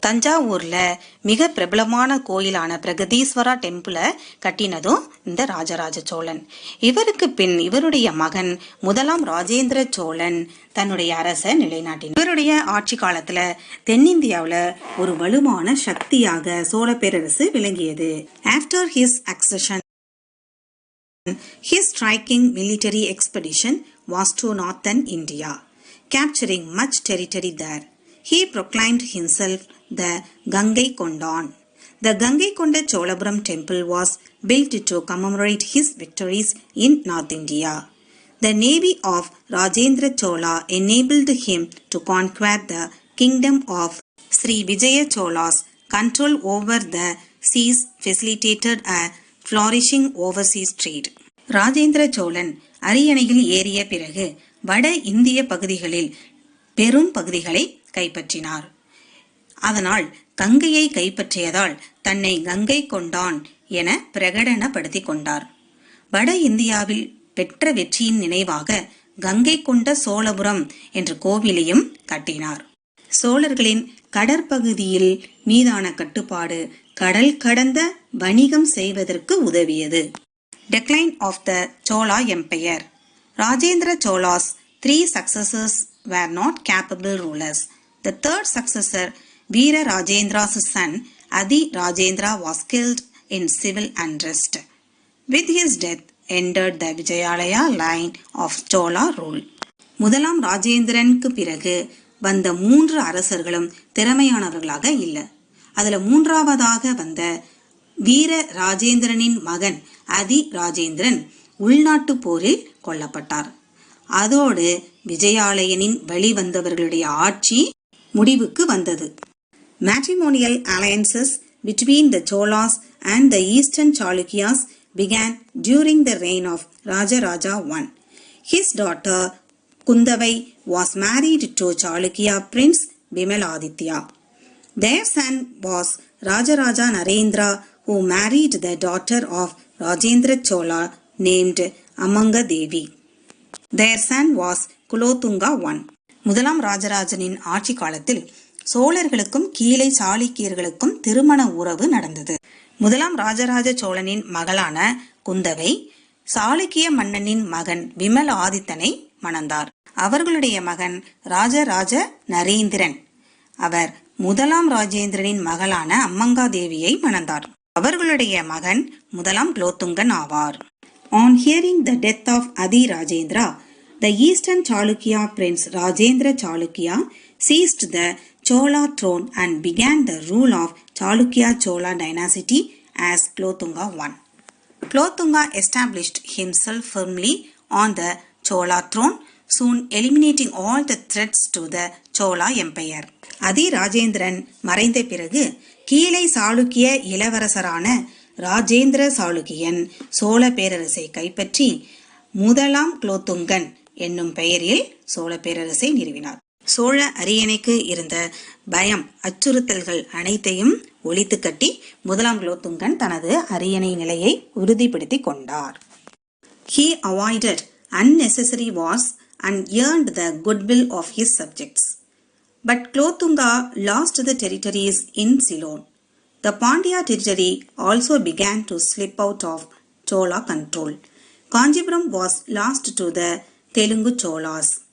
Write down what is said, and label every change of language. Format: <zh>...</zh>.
<ta>தஞ்சாவூர்ல மிக பிரபலமான கோயிலான பிரகதீஸ்வரா டெம்பிளை கட்டினதும் இந்த ராஜராஜ சோழன். இவருக்கு பின் இவருடைய மகன் முதலாம் ராஜேந்திர சோழன் தன்னுடைய அரசை நிலைநாட்டினார். இவருடைய ஆட்சி காலத்துல தென்னிந்தியாவில் ஒரு வலுவான சக்தியாக சோழ பேரரசு விளங்கியது.</ta> <en>After his accession His striking military expedition was to northern India, capturing much territory there. He proclaimed himself the Gangaikondan. The Gangaikonda Cholapuram temple was built to commemorate his victories in North India. The navy of Rajendra Chola enabled him to conquer the kingdom of Sri Vijaya Chola's control over the seas facilitated a flourishing overseas trade.</en> <ta>Rajendra Cholan அரியணையில் ஏறிய பிறகு வட இந்திய பகுதிகளில் பெரும் பகுதிகளை கைப்பற்றினார். அதனால் கங்கையை கைப்பற்றியதால் தன்னை கங்கை கொண்டான் என பிரகடனப்படுத்திக் கொண்டார். வட இந்தியாவில் பெற்ற வெற்றியின் நினைவாக கங்கை கொண்ட சோழபுரம் என்ற கோவிலையும் கட்டினார். சோழர்களின் கடற்பகுதியில் மீதான கட்டுப்பாடு கடல் கடந்த வணிகம் செய்வதற்கு உதவியது.</ta> <en>Decline of the Chola Empire. Rajendra Chola's 3 successors were not capable rulers. The third successor, Veera Rajendra's son, Adi Rajendra, was killed in civil unrest. With his death, ended the Vijayalaya line of Chola rule.</en> <ta>முதலாம் ராஜேந்திரனுக்கு பிறகு வந்த 3 அரசர்களும் திறமையானவர்களாக இல்லை. அதுல 3ஆவதாக வந்த வீர ராஜேந்திரனின் மகன் அதி ராஜேந்திரன் உள்நாட்டு போரில் கொல்லப்பட்டார். அதோடு விஜயாலயனின் வழிவந்தவர்களுடைய ஆட்சி முடிவுக்கு வந்தது.</ta> <en>Matrimonial alliances between the Cholas and the Eastern Chalukyas began during the reign of Rajaraja I. His daughter Kundavai was married to Chalukya prince Bimaladitya. Their son was Rajaraja Narendra, who married the daughter of Rajendra Chola named Amanga Devi. Their son was Kulothunga I.</en> <ta>முதலாம் ராஜராஜனின் ஆட்சி காலத்தில் சோழர்களுக்கும் கீழே சாளுக்கியர்களுக்கும் திருமண உறவு நடந்தது. முதலாம் ராஜராஜ சோழனின் மகளான குந்தவை சாளுக்கிய மன்னனின் மகன் விமல் ஆதித்தனை மணந்தார். அவர்களுடைய மகன் ராஜராஜ நரேந்திரன். அவர் முதலாம் ராஜேந்திரனின் மகளான அம்மங்காதேவியை மணந்தார். அவர்களுடைய மகன் முதலாம் குலோத்துங்கன் ஆவார்.</ta> <en>On hearing the death of Adi Rajendra, the Eastern Chalukya prince Rajendra Chalukya seized the Chola throne and began the rule of Chalukya Chola dynasty as Kulothunga I. Kulothunga established himself firmly on the Chola throne, soon eliminating all the threats to the Chola empire.</en> <ta>அதி ராஜேந்திரன் மறைந்த பிறகு கீழே சாளுக்கிய இளவரசரான ராஜேந்திர சாளுக்கியன் சோழ பேரரசை கைப்பற்றி முதலாம் குலோத்துங்கன் என்னும் பெயரில் சோழ பேரரசை நிறுவினார். சோழ அரியணைக்கு இருந்த பயம் அச்சுறுத்தல்கள் அனைத்தையும் ஒழித்து கட்டி முதலாம் குலோத்துங்கன் தனது அரியணை நிலையை உறுதிப்படுத்திக் கொண்டார்.</ta> <en>He avoided unnecessary wars and earned the goodwill of his subjects. But Kulothunga lost the territories in Ceylon. The Pandya territory also began to slip out of Chola control. Kanjipuram was lost to the Telungu Cholas.</en>